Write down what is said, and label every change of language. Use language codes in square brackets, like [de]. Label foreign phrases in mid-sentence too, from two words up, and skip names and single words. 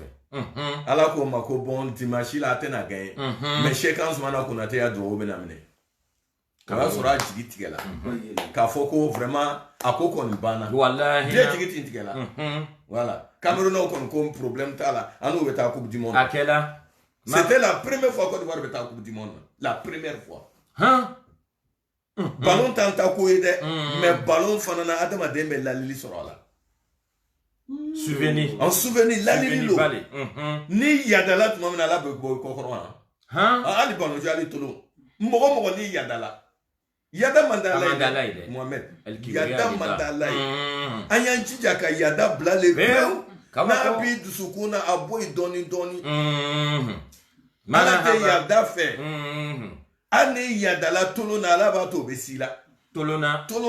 [bm] Ala k'o ma ko bon dimanche la a tɛna gagné mais Sheikh Ansumana Konate y'a dugawu bɛna minɛ o y'a sɔrɔ a jigi tigɛla k'a fɔ ko vraiment a ko kɔni banna billet jigi tɛ tigɛla voilà Camerounaw kɔni ko problème t'a la an n'u bɛ taa [fr] coupe du monde [bm] a kɛla [fr] c'était la première fois Côte d'Ivoire [bm] bɛ taa [fr] coupe du monde la première fois ballon [bm] tanta ko ye dɛ mais ballon fana na adamaden bɛ lalili sɔrɔ a la souvenir [fr] en souvenir [bm] lalili lo ni yadala tuma min na ala bɛ bɔ kɔkɔrɔ na hali ballon jɔ hali tolo mɔgɔ ni yadala yada mandala ye Mohamed yada mandala ye an y'an jija ka yada bila le pewu n'a bi dusukun na a bɔ yen dɔɔni ala tɛ yada fɛ hali ni yadala tolo na ala b'a to o bɛ si la tolo na